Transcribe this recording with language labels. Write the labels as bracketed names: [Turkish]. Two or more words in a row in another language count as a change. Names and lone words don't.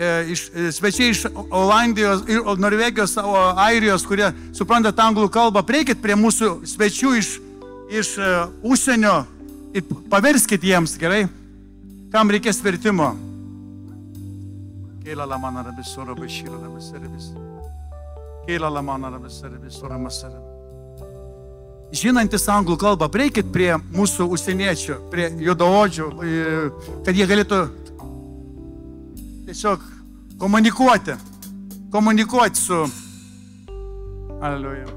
[Lithuanian] svečiai iš Olandijos, Norvegijos, Airijos, kurie supranta anglų kalbą, prieikit prie mūsų svečių iš užsienio ir paverskit jiems, gerai? Kam reikės vertimo? Keila la mana rabis, ora bashira rabis, rabis. Keila la mana rabis, rabis, ora masara. Žinantis anglų kalbą, prieikit prie mūsų užsieniečių, prie juodaodžių, kad jie galėtų tiesiog komunikuoti su Alleluja.